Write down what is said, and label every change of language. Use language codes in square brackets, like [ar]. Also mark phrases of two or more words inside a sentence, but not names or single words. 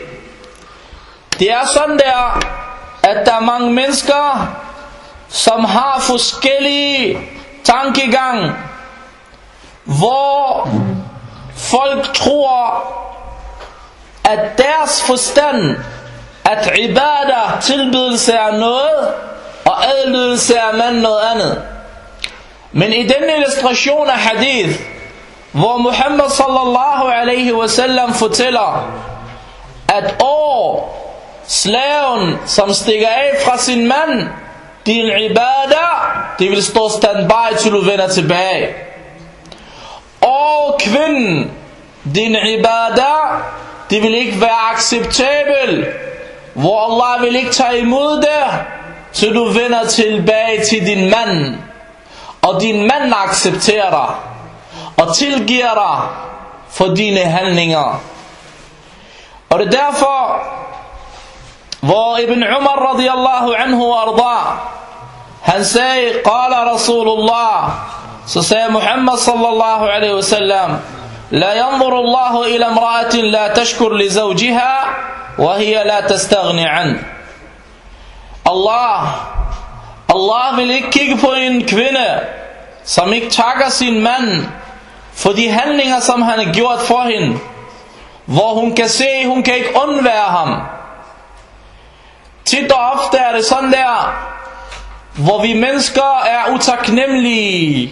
[da] Det er sådan der, at der er mange mennesker, som har forskellige tankegang, hvor folk tror, at deres forstand, at ibadah, tilbedelse er noget, og adlydelse er mand noget andet. Men i denne illustration af hadith, hvor Muhammad [ar] صلى الله عليه وسلم [da] fortæller, at slaven, som stikker af fra sin mand, din ibadah, det vil stå standby til du vender tilbage. Og kvinden, din ibadah, det vil ikke være acceptabel, hvor Allah vil ikke tage imod det, til du vender tilbage til din mand. Og din mand accepterer dig og tilgiver dig for dine handlinger. Og det er derfor, hvor Ibn Umar [ar] رضي الله عنه [da] arda, han sagde, [ar] قال رسول الله, [da] så sagde Muhammad [ar] صلى الله عليه وسلم لا ينظر الله إلى امرأة لا تشكر لزوجها وهي لا تستغني عن. [da] Allah vil ikke kigge på en kvinde, som ikke takker sin mand for de handlinger, som han har gjort for hende, hvor hun kan se, hun kan ikke undvære ham. Tit og ofte er det sådan der, hvor vi mennesker er utaknemmelige.